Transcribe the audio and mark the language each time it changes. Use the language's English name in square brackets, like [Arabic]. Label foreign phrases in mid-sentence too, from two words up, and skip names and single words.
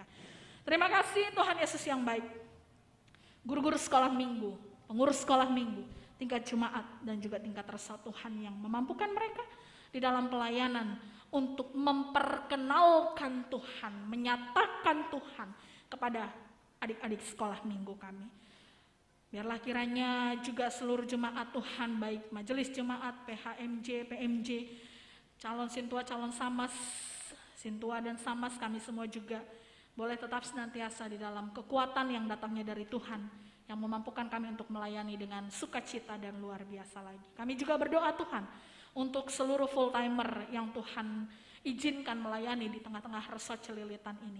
[Indonesian] Terima kasih Tuhan Yesus yang baik. Guru-guru sekolah minggu, pengurus sekolah minggu, tingkat jemaat, dan juga tingkat resah Tuhan yang memampukan mereka di dalam pelayanan untuk memperkenalkan Tuhan, menyatakan Tuhan kepada adik-adik sekolah minggu kami. Biarlah kiranya juga seluruh jemaat Tuhan, baik majelis jemaat, PHMJ, PMJ, calon sintua, calon samas, sintua dan samas, kami semua juga boleh tetap senantiasa di dalam kekuatan yang datangnya dari Tuhan, yang memampukan kami untuk melayani dengan sukacita dan luar biasa lagi. Kami juga berdoa Tuhan untuk seluruh full timer yang Tuhan izinkan melayani di tengah-tengah resort Celilitan ini.